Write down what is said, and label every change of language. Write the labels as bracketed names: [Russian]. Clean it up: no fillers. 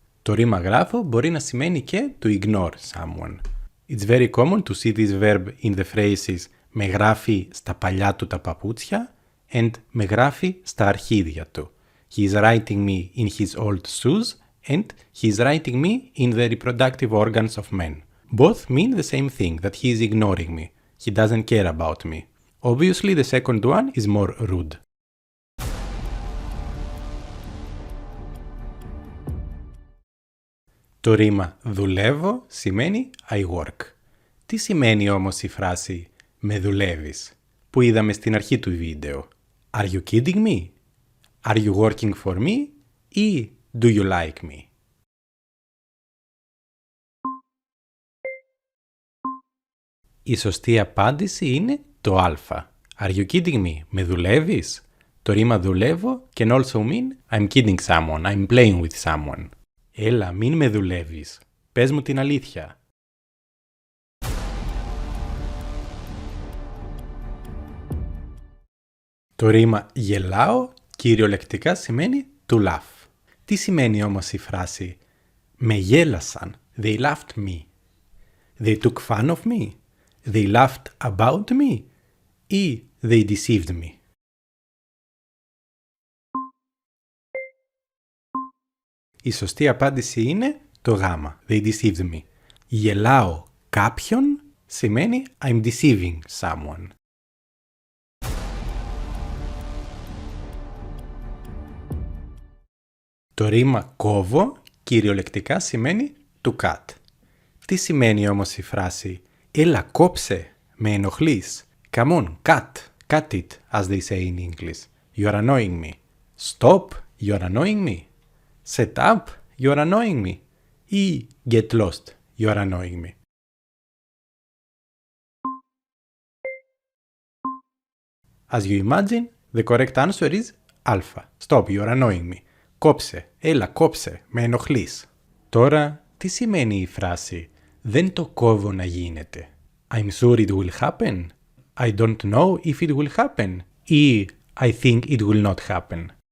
[Greek] Το ρήμα γράφω μπορεί να σημαίνει και [English] to ignore someone. It's very common to see this verb in the phrases [Greek] «με γράφει στα παλιά του τα παπούτσια» and «με γράφει στα αρχίδια του». [English] He is writing me in his old shoes and he is writing me in the reproductive organs of men. Both mean the same thing, that he is ignoring me. He doesn't care about me. Obviously the second one is more rude. [Greek] Το ρήμα δουλεύω σημαίνει [English] I work. [Greek] Τι σημαίνει όμως η φράση «με δουλεύεις» που είδαμε στην αρχή του βίντεο? [English] Are you kidding me? Are you working for me? Ή do you like me? [Greek] Η σωστή απάντηση είναι το α. [English] Are you kidding me? [Greek] Με δουλεύεις? Το ρήμα δουλεύω [English] can also mean I'm kidding someone, I'm playing with someone. [Greek] Έλα, μην με δουλεύεις. Πες μου την αλήθεια. Το ρήμα γελάω κυριολεκτικά σημαίνει to laugh. Τι σημαίνει όμως η φράση «με γέλασαν», [English] «they laughed me», «they took fun of me», «they laughed about me» ή «they deceived me»? [Greek] Η σωστή απάντηση είναι το γάμα. [English] They deceived me. [Greek] Γελάω κάποιον σημαίνει [English] I'm deceiving someone. [Greek] Το ρήμα κόβω κυριολεκτικά σημαίνει to cut. Τι σημαίνει όμως η φράση έλα κόψε, με ενοχλείς? [English] Come on, cut it, as they say in English. You are annoying me. Stop, you are annoying me. Set up, you are annoying me. Ή get lost, you are annoying me. As you imagine, the correct answer is alpha. Stop, you are annoying me. [Greek] Κόψε, έλα κόψε, με ενοχλείς. Τώρα, τι σημαίνει η φράση δεν το κόβω να γίνεται? [English] I'm sure it will happen. I don't know if it will happen. Ή I think it will not happen.